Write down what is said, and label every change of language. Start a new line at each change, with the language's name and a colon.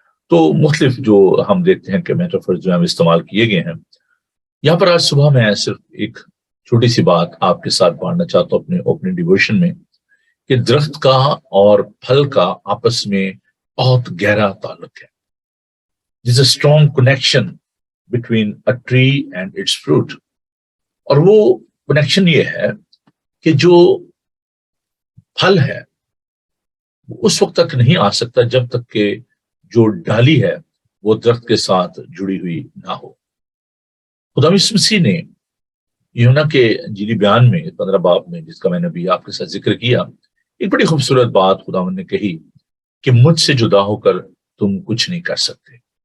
Hindi: तो मुख्तलिफ जो हम देखते हैं कि मेटाफर जो है इस्तेमाल किए गए हैं। यहाँ पर आज सुबह मैं सिर्फ एक छोटी सी बात आपके साथ बांटना चाहता हूँ अपने ओपनिंग डिवोशन में, कि दरख्त का और फल का आपस में बहुत गहरा ताल्लुक है।
English: There's a strong connection between a tree and its fruit।
Hindi: और वो कनेक्शन ये है कि जो फल है वो उस वक्त तक नहीं आ सकता जब तक कि जो डाली है वो दरख्त के साथ जुड़ी हुई ना हो। खुदा यीशु मसीह ने यूहन्ना के अंजीली बयान में 15 बाब में, जिसका मैंने अभी आपके साथ जिक्र किया, एक बड़ी खूबसूरत बात खुदावंद ने कही कि मुझसे जुदा होकर तुम कुछ नहीं कर सकते।